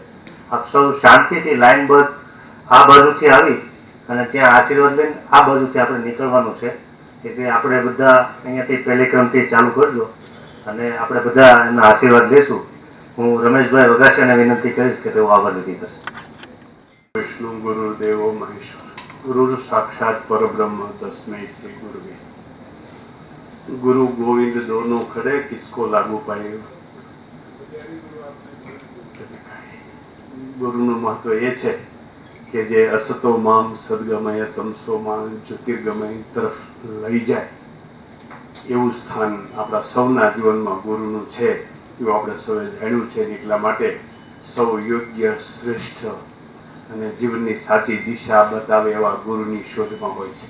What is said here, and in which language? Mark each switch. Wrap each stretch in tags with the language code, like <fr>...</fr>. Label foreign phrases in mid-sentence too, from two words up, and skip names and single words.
<gu>આપ સૌ શાંતિથી લાઈનબદ્ધ આ બાજુથી આવી અને ત્યાં આશીર્વાદ લઈને આ બાજુથી આપણે નીકળવાનું છે. એટલે આપણે બધા અહીંયાથી પહેલી ક્રમથી ચાલુ કરજો અને આપણે બધા એમના આશીર્વાદ લેશું. હું રમેશભાઈ વઘાસિયાને વિનંતી કરીશ કે તેઓ આભાર વિધિ કરશે.</gu> <sa>विष्णु गुरुदेवो महेश्वर गुरु साक्षात परब्रह्म तस्मै श्री गुरुवे.</sa> <hi>गुरु गोविंद दोनों खड़े किसको लागू पाए.</hi> <gu>गुरुનું મહત્વ એ છે કે જે</gu> <sa>અસતો મામ સદગમય તમસો મામ જ્યોતિર્ગમય</sa> <gu>તરફ લઈ જાય એવું સ્થાન આપણા સૌના જીવનમાં ગુરુનું છે એવું આપણે સૌએ જાણ્યું છે. એટલા માટે સૌ યોગ્ય શ્રેષ્ઠ અને જીવનની સાચી દિશા બતાવે એવા ગુરુની શોધમાં હોય છે.</gu>